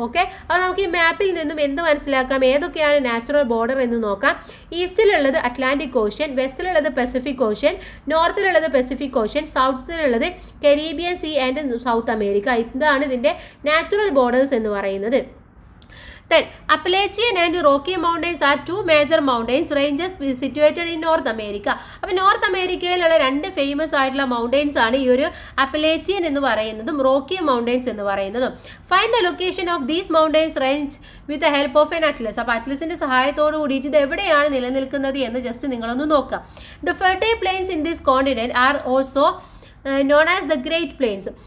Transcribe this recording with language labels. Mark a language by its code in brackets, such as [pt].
[ml] Okay, അപ്പോൾ നമുക്ക് ഈ മാപ്പിൽ നിന്നും എന്ത് മനസ്സിലാക്കാം, ഏതൊക്കെയാണ് നാച്ചുറൽ ബോർഡർ എന്ന് നോക്കാം. ഈസ്റ്റിലുള്ളത് Atlantic ocean, വെസ്റ്റിലുള്ളത് Pacific ocean, നോർത്തിലുള്ളത് Pacific ocean, സൗത്തിലുള്ളത് Caribbean see and south America. ഇതാണ് ഇതിൻ്റെ നാച്ചുറൽ ബോർഡേഴ്സ് എന്ന് പറയുന്നത്. [en] Then, Appalachian and Rocky Mountains are two major mountains ranges situated in North America. [ml] അപ്പോൾ നോർത്ത് അമേരിക്കയിലുള്ള രണ്ട് ഫേമസ് ആയിട്ടുള്ള മൗണ്ടെയ്ൻസ് ആണ് ഈ ഒരു അപ്പലേച്ചിയൻ എന്ന് പറയുന്നതും റോക്കി മൗണ്ടെയ്ൻസ് എന്ന് പറയുന്നതും. [en] Find the location of these mountains range with the help of an atlas. [ml] അപ്പോൾ അറ്റ്ലസിന്റെ സഹായത്തോട് കൂടിയിട്ട് ഇത് എവിടെയാണ് നിലനിൽക്കുന്നത് എന്ന് ജസ്റ്റ് നിങ്ങളൊന്ന് നോക്കാം. [en] The fertile plains in this continent are also known as the Great Plains.